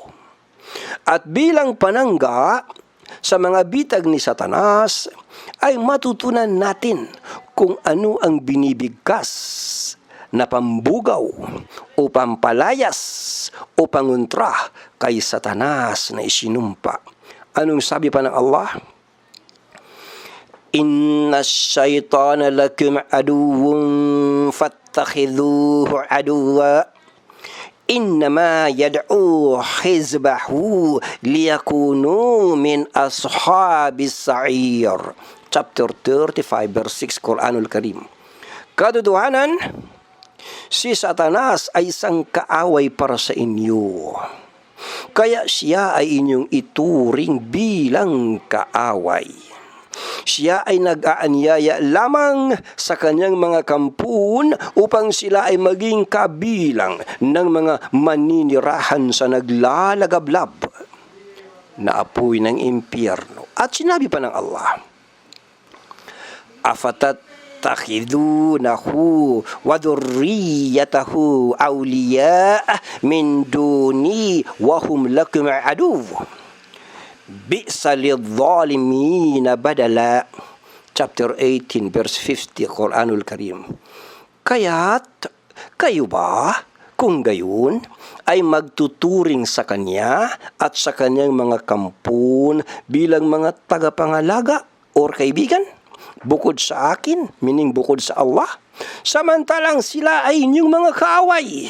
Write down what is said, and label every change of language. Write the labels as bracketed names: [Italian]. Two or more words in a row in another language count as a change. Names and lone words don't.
[Filipino] At bilang panangga sa mga bitag ni Satanas, ay matutunan natin kung ano ang binibigkas na pambugaw o pampalayas o pangontra kay Satanas na isinumpa. Anong sabi pa ng Allah? [Arabic] إن الشيطان لكم عدو فاتخذوه عدوا إنما يدعو حزبه ليكونوا من أصحاب السعير. [English] Chapter 35 verse 6 [Filipino] Quranul Karim. Katotohanan, si Satanas ay isang kaaway para sa inyo. Kaya siya ay inyong ituring bilang kaaway. Siya ay nag-aanyaya lamang sa kanyang mga kampun upang sila ay maging kabilang ng mga maninirahan sa naglalagablab na apoy ng impyerno. At sinabi pa ng Allah, [Arabic] أفتتخذونه وذريته أولياء من دوني وهم لكم عدو. بئس للظالمين بدلا. [English] Chapter 18 verse 50 Quranul Karim. [Filipino] Kaya't kayo ba kung gayon ay magtuturing sa kanya at sa kanyang mga kampun bilang mga tagapangalaga or kaibigan bukod sa akin, meaning bukod sa Allah, samantalang sila ay inyong mga kaaway?